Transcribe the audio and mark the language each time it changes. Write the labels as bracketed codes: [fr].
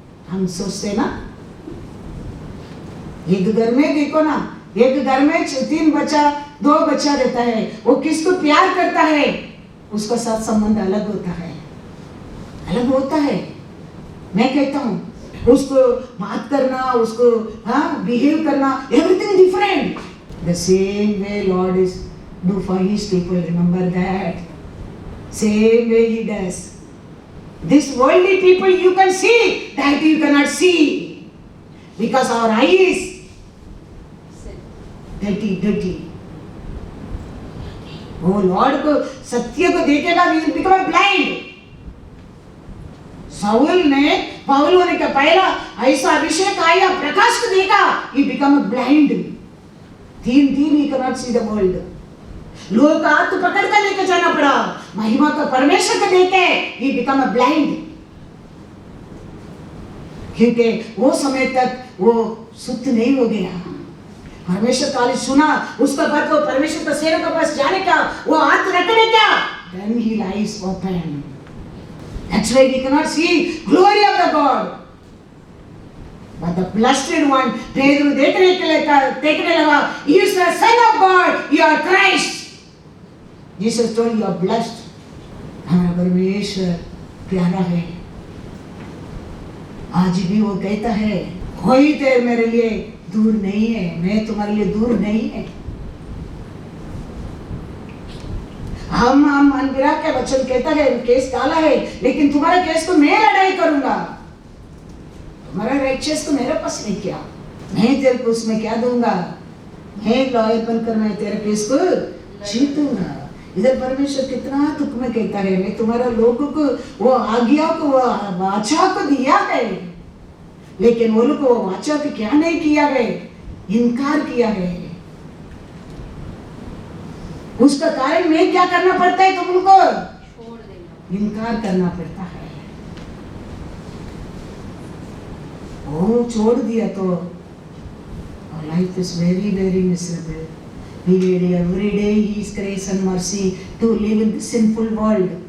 [hi] हम सोचते ना, एक घर में देखो ना, एक घर में 3 बच्चा 2 बच्चा रहता है, वो किसको प्यार करता है, उसका साथ संबंध अलग होता है, अलग होता है। मैं कहता हूँ उसको बात करना, उसको बिहेव करना, [en] Everything different. The same way lord is do for his people, remember that, same way he does. This worldly people you can see, that you cannot see, because our eyes dirty. [hi] वो Lord को, सत्य को देखेगा, [en] will become blind। [hi] Saul ने पाउल होने का पहला ऐसा अभिषेक आया, प्रकाश को देखा, [en] he become blind। 3 he cannot see the world। [hi] लोग का हाथ पकड़ कर लेकर जाना पड़ा, महिमा का परमेश्वर को देखे [en] he become a blind। [hi] क्योंकि वो समय तक वो शुद्ध नहीं हो गया। परमेश्वर का सुना, उसका बाद वो परमेश्वर का सेवक के पास जाने का, वो हाथ रखने का, [en] then he eyes open। That's why we cannot see glory of the God। But the blessed one, [hi] पेदरू देखने लगा, [en] he is the son of God, you are Christ। Jesus told you are blessed। [hi] हमारा परमेश्वर प्यारा है। आज भी वो कहता है, कोई देर मेरे लिए दूर नहीं है, मैं तुम्हारे लिए दूर नहीं है। हम अनबिरा के वचन कहता है, केस डाला है, लेकिन तुम्हारा केस को मैं लड़ाई करूंगा, तुम्हारा रैक्चस को मेरे पास नहीं किया, मैं तेरे को उसमें क्या दूंगा, मैं लॉयर बनकर मैं तेरे केस को जीतूंगा। इधर परमेश्वर कितना दुख में कहता है, मैं तुम्हारा लोगों को वो आज्ञा को, वो वाचा को दिया है, लेकिन वो लोग वो वाचा को क्या नहीं किया है, इनकार किया है। उसका कारण में क्या करना पड़ता है तुमको? इनकार करना पड़ता है। वो छोड़ दिया तो [en] Life is very very miserable. We need every day His grace and mercy to live in the sinful world।